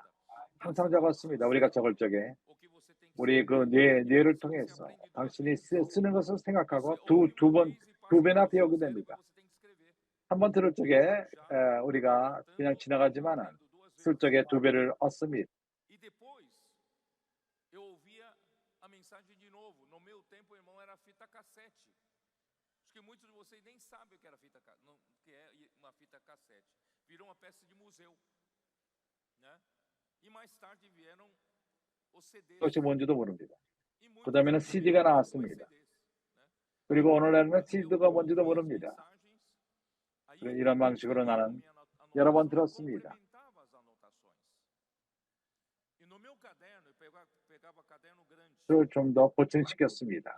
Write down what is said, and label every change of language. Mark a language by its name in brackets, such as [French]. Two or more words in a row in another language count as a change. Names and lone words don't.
[Korean] 항상 적었습니다. 우리가 적을 적에 우리 그 뇌를 통해서 당신이 쓰는 것을 생각하고 두 배나 배우게 됩니다. 한 번 들을 적에 우리가 그냥 지나가지만은 쓸 적에 두 배를 얻습니다. [Portuguese] Que muitos de vocês nem sabem o que era uma fita cassete. Virou uma peça de museu, né? E mais tarde vieram os CDs. [Korean] 그것이 뭔지도 모릅니다. 그 다음에는 CD가 나왔습니다. 그리고 오늘날은 CD가 뭔지도 모릅니다. 이런 방식으로 나는 여러 번 들었습니다. 그걸 좀 더 보충시켰습니다.